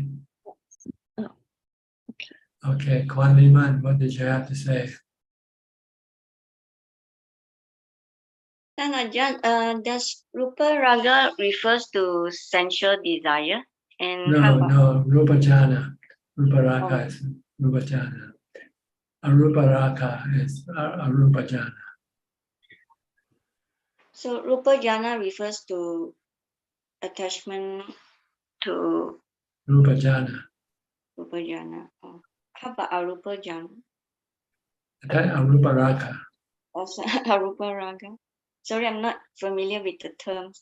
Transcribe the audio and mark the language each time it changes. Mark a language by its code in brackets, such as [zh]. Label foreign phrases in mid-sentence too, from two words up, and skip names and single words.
[en] Oh, okay. Okay, Kwan Liman, what did you have to say? Ajaan, does [pi] Rupa Raga [en] refers to sensual desire? And how about No, [pi] Rupa Jhana. Rupa Raga is Rupa Jhana. Arupa Raga is Arupa Jhana. [en] so [pi] Rupa Jhana [en] refers to attachment to [pi] Rupa Jhana. Rupa Jhana. [en] Oh. How about [pi] Arupa Jhana? Arupa Raga. Also Arupa Raga. [en] Sorry, I'm not familiar with the terms.